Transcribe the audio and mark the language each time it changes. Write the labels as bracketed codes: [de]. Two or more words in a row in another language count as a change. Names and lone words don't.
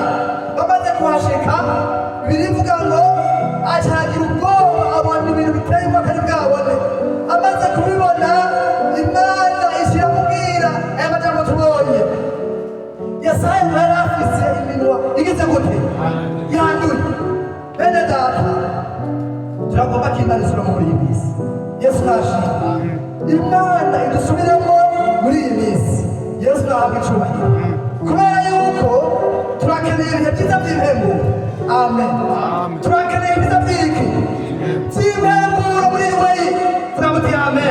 [rn] Bamaze kuhashika birivuga ngo acagira ubwoba abona ibintu biteye ubwoba ari bwabone. Amaze kubibona Imana ishyira mubwira aya majambo tubonye. Yesaya yari afise iminwa igize gute? Yanduye. Bene data turagomba ko Imana isubira muri iyi minsi. Yesu nashimye. Imana idusubiremo muri iyi minsi. Yesu nahabwa icyubahiro. Kubera yuko turakeneye ibihe byiza by'impemburo. Amen. Turakeneye ibyiza by'iki? By'impemburo muri weyi. Turamuti amen.